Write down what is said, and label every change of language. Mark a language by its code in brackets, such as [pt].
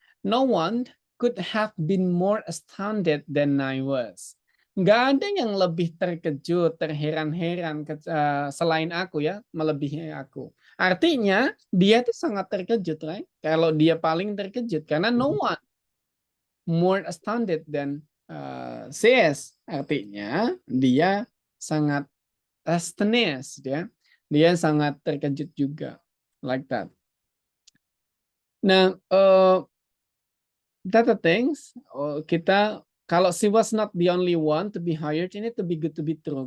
[en] No one could have been more astounded than I was. [id] Nggak ada yang lebih terkejut, terheran-heran selain aku ya, melebihi aku. Artinya dia tuh sangat terkejut, [en] right? [id] Kalau dia paling terkejut karena [en] no one more astounded than CS. [id] Artinya dia sangat astonished ya. Dia sangat terkejut juga. [en] Like that. Nah, data things [id] kita kalau [en] she was not the only one to be hired, [id] ini [en] to be good to be true.